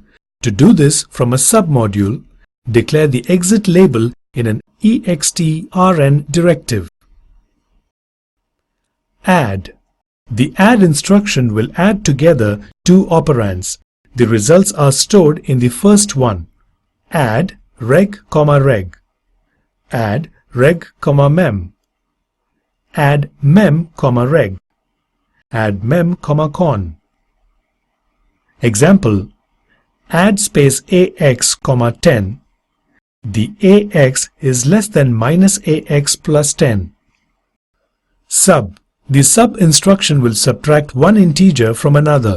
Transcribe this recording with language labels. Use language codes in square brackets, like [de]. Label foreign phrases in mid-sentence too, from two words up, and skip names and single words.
[en] To do this from a submodule, declare the exit label in an extrn directive. Add. The add instruction will add together two operands. The results are stored in the first one. Add reg, reg. Add reg, mem. Add mem, reg. Add mem, con. Example: add space AX, 10. The AX is less than -AX plus 10. Sub. The sub instruction will subtract one integer from another.